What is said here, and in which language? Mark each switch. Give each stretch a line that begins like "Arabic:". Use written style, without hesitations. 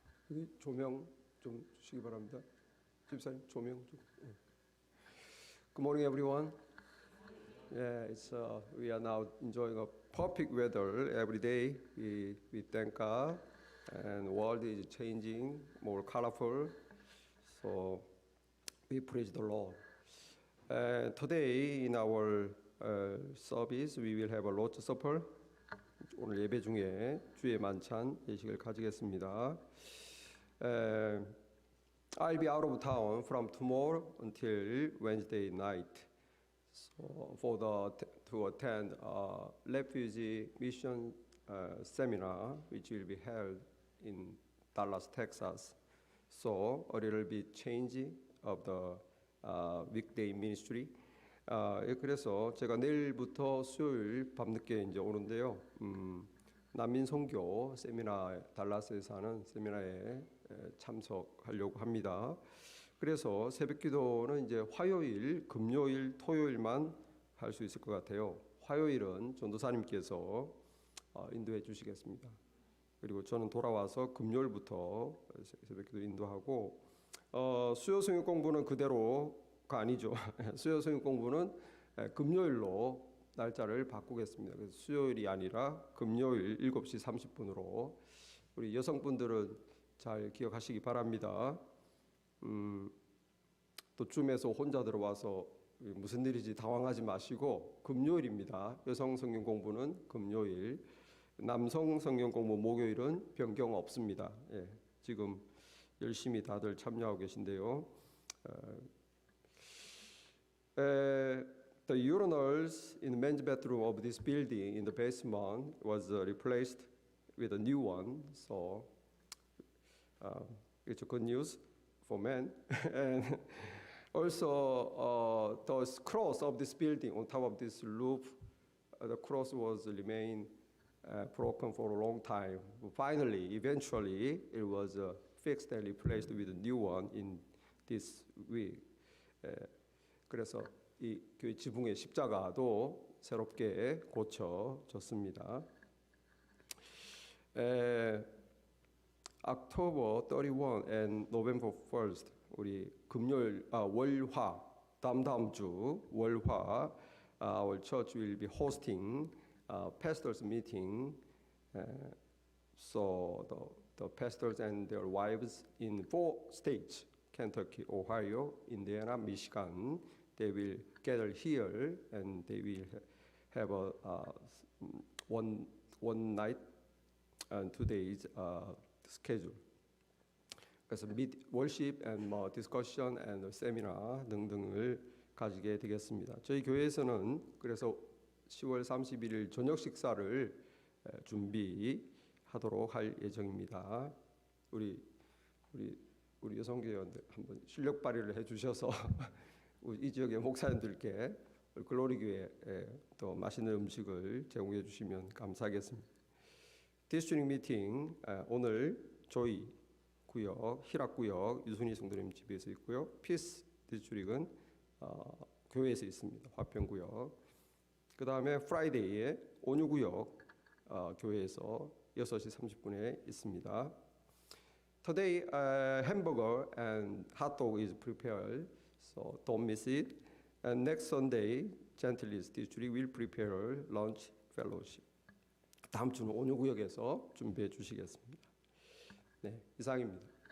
Korean: 여기 조명 좀 주시기 바랍니다. 집사님 조명 좀. 예.
English: Good morning, everyone. Yeah, we are now enjoying a perfect weather every day. We thank God, and the world is changing, more colorful. So we praise the Lord. Today in our service, we will have a Lord's Supper.
Korean: 오늘 예배 중에 주의 만찬 예식을 가지겠습니다.
English: I'll be out of town from tomorrow until Wednesday night. So to attend a refugee mission seminar, which will be held in Dallas, Texas. So a little bit change of the weekday ministry.
Korean: 그래서 제가 내일부터 수요일 밤늦게 이제 오는데요. 난민 선교 세미나 달라스에서 하는 세미나에 참석하려고 합니다. 그래서 새벽 기도는 이제 화요일, 금요일, 토요일만 할 수 있을 것 같아요. 화요일은 전도사님께서 인도해 주시겠습니다. 그리고 저는 돌아와서 금요일부터 새벽 기도 인도하고 수요 성역 공부는 그대로가 아니죠. 수요 성역 공부는 금요일로 날짜를 바꾸겠습니다. 그래서 수요일이 아니라 금요일 7시 30분으로 우리 여성분들은 잘 기억하시기 바랍니다. 또 줌에서 혼자 들어와서 무슨 일인지 당황하지 마시고 금요일입니다. 여성 성경 공부는 금요일, 남성 성경 공부 목요일은 변경 없습니다. 예, 지금 열심히 다들 참여하고 계신데요.
English: The urinals in the men's bathroom of this building in the basement was replaced with a new one. So it's a good news for men. And also the cross of this building on top of this roof, the cross was remain broken for a long time. But finally, eventually, it was fixed and replaced with a new one in this week.
Korean: 그래서 이 교회 지붕의 십자가도 새롭게 고쳐졌습니다.
English: October 31 and November 1st
Korean: 우리 월화 다음 주 월화
English: our church will be hosting pastors meeting. So the pastors and their wives in 4 states, Kentucky, Ohio, Indiana, Michigan, they will gather here and they will have a one night and 2 days schedule.
Korean: 그래서
English: worship and discussion and seminar
Korean: 등등을 가지게 되겠습니다. 저희 교회에서는 그래서 10월 31일 저녁 식사를 준비하도록 할 예정입니다. 우리 여성교회원들 한번 실력 발휘를 해주셔서 이 지역의 목사님들께 글로리교회에 또 맛있는 음식을 제공해 주시면 감사하겠습니다. 디스트릭 미팅 오늘 조이 구역, 희락구역 유순희 성도님 집에서 있고요. 피스 디스트릭은 교회에서 있습니다. 화평구역. 그 다음에 프라이데이에 온유구역 교회에서 6시 30분에 있습니다.
English: Today, hamburger and hot dog is prepared, so don't miss it. And next Sunday, Gentiles District will prepare lunch fellowship.
Korean: 다음 주는 온유구역에서 준비해 주시겠습니다. 네, 이상입니다.